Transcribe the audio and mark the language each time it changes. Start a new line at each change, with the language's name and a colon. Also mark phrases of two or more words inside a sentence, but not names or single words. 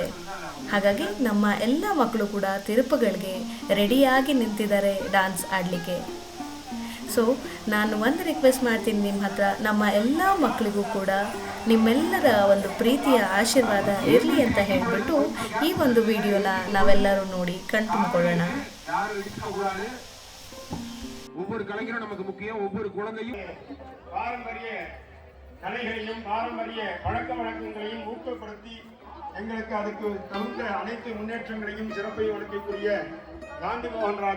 Kannada: ಹಾಗಾಗಿ ನಮ್ಮ ಎಲ್ಲ ಮಕ್ಕಳು ಕೂಡ ತಿರುಪುಗಳಿಗೆ ರೆಡಿಯಾಗಿ ನಿಂತಿದ್ದಾರೆ ಡ್ಯಾನ್ಸ್ ಆಡಲಿಕ್ಕೆ. ಸೊ ನಾನು ಒಂದು ರಿಕ್ವೆಸ್ಟ್ ಮಾಡ್ತೀನಿ ನಿಮ್ಮ ಹತ್ರ, ನಮ್ಮ ಎಲ್ಲ ಮಕ್ಕಳಿಗೂ ಕೂಡ ನಿಮ್ಮೆಲ್ಲರ ಒಂದು ಪ್ರೀತಿಯ ಆಶೀರ್ವಾದ ಇರಲಿ ಅಂತ ಹೇಳಿಬಿಟ್ಟು ಈ ಒಂದು ವಿಡಿಯೋನ ನಾವೆಲ್ಲರೂ ನೋಡಿ ಕಣ್ತುಂಬಿಕೊಳ್ಳೋಣ.
Tamil: ஒவ்வொரு கலைஞரும் நமக்கு முக்கியம். ஒவ்வொரு குழந்தையும் பாரம்பரிய கலைகளையும் பாரம்பரிய பழக்க வழக்கங்களையும் ஊக்கப்படுத்தி எங்களுக்கு அதுக்கு தகுந்த அனைத்து முன்னேற்றங்களையும் சிறப்பையும் அளிக்கக்கூடிய காந்தி மோகன் ராஜ்